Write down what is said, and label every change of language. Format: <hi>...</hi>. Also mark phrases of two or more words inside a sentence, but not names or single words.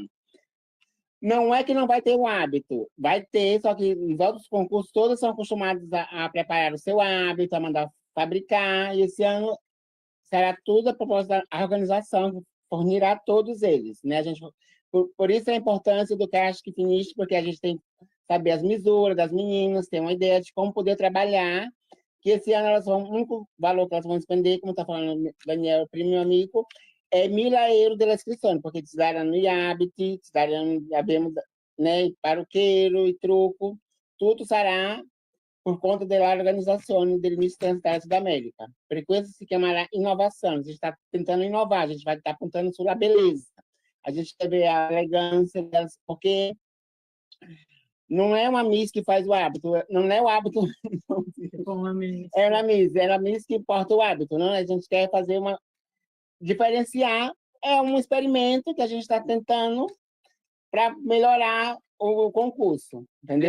<pt>Não é que não vai ter o hábito, vai ter, só que os outros concursos todos são acostumados a preparar o seu hábito, a mandar fabricar, e esse ano será tudo a propósito da organização que fornirá todos eles, né? Por isso a importância do Cast Finish, porque a gente tem que saber as misuras das meninas, ter uma ideia de como poder trabalhar, que esse ano elas vão, o único valor que elas vão despender, como está falando o Daniel, primo amigo, é 1.000 euros da inscrição, porque</pt> <it>te daranno gli abiti, abbiamo,</it> <pt>né,</pt> <it>parrucchiero e truco,</it> <pt>tudo sarà por conta da organização do Miss Transitalia Sudamérica.</pt> <it>Per questo si chiamerà inovação.</it> <pt>A gente está tentando inovar, a gente vai estar apontando sobre a beleza. A gente quer ver a elegância delas, porque não é uma Miss que faz o hábito, não é o hábito. É a Miss que porta o hábito, não? A gente quer fazer diferenciar, é um experimento que a gente está tentando para melhorar o concurso, entendeu?</pt>